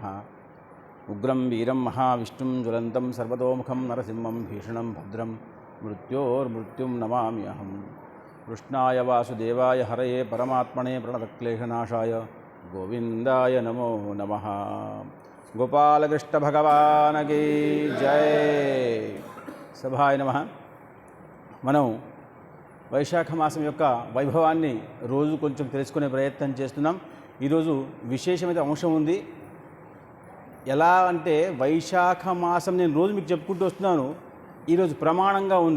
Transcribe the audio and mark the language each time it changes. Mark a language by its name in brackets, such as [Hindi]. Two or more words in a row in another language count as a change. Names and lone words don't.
[Sanskrit] उग्रं वीरं महाविष्णुं ज्वलन्तं सर्वतोमुखं नरसिंहं भीषणं भद्रं मृत्योर्मृत्युं नमाम्यहं। कृष्णाय वासुदेवाय हरये परमात्मने प्रणतक्लेशनाशाय गोविंदाय नमो नमः। [Hindi] गोपालकृष्ण भगवान की जय। [Sanskrit] सभाय नमः। [Telugu] మనం వైశాఖ మాసం యొక్క వైభవాన్ని రోజు కొంచెం తెలుసుకునే ప్రయత్నం చేస్తున్నాం. ఈరోజు విశేషమైన అంశం ఉంది. ఎలా అంటే వైశాఖ మాసం నేను రోజు మీకు చెప్పుకుంటూ వస్తున్నాను. ఈరోజు ప్రమాణంగా ఉంది.